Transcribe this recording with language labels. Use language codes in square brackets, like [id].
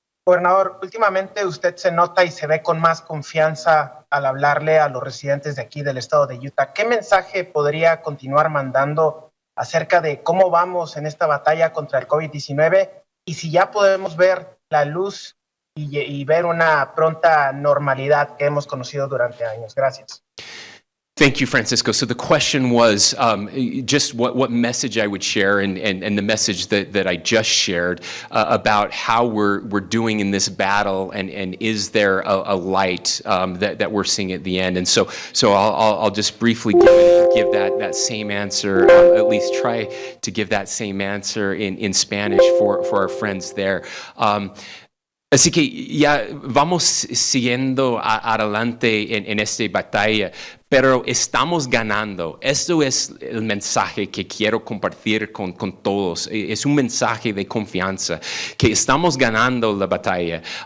[es] Gobernador, últimamente usted se nota y se ve con más confianza al hablarle a los residentes de aquí del estado de Utah. ¿Qué mensaje podría continuar mandando acerca de cómo vamos en esta batalla contra el COVID-19 y si ya podemos ver la luz y ver una pronta normalidad que hemos conocido durante años? Gracias. [en] Thank you, Francisco. So the question was just what message I would share, and the message that I just shared about how we're doing in this battle, and is there a light that we're seeing at the end? And so I'll just briefly give that same answer, at least try to give that same answer in Spanish for our friends there. [es] Así que ya vamos siguiendo adelante en esta batalla, pero estamos ganando. Esto es el mensaje que quiero compartir con todos. Es un mensaje de confianza, que estamos ganando la batalla.